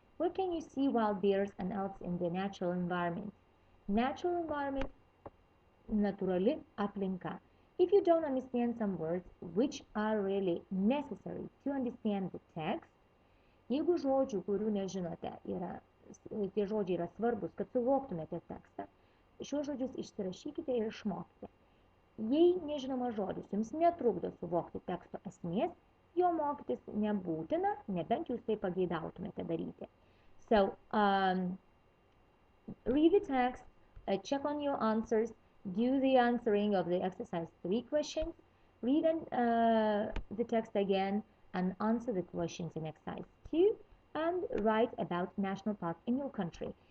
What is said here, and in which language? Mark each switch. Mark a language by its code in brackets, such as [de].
[en] Where can you see wild bears and elks in the natural environment? [lt] Natural environment, natūrali aplinka. [en] If you don't understand some words which are really necessary to understand the text, [lt] jeigu žodžių, kurių nežinote, tie žodžiai yra svarbus, kad suvoktumėte tekstą, šiuos žodžius išsirašykite ir išmokite. Jei nežinomas žodis jums netrukdo suvokti teksto esmės, jo mokytis nebūtina, nebent jūs tai pageidautumėte daryti. [en] So, read the text, check on your answers, do the answering of the exercise 3 questions, read the text again, and answer the questions in exercise 2, and write about national park in your country.